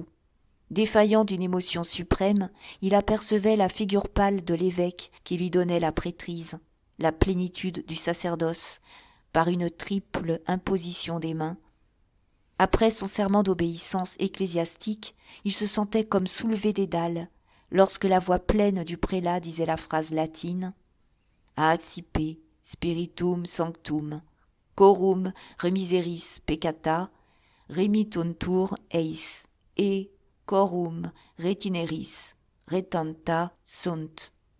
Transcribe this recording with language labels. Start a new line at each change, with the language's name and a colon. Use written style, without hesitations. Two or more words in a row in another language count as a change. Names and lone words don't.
French: Défaillant d'une émotion suprême, il apercevait la figure pâle de l'évêque qui lui donnait la prêtrise, la plénitude du sacerdoce, par une triple imposition des mains. Après son serment d'obéissance ecclésiastique, il se sentait comme soulevé des dalles, lorsque la voix pleine du prélat disait la phrase latine «
Latin: Accipe spiritum sanctum, corum remiseris peccata, remittuntur eis, et corum retineris retenta sunt ».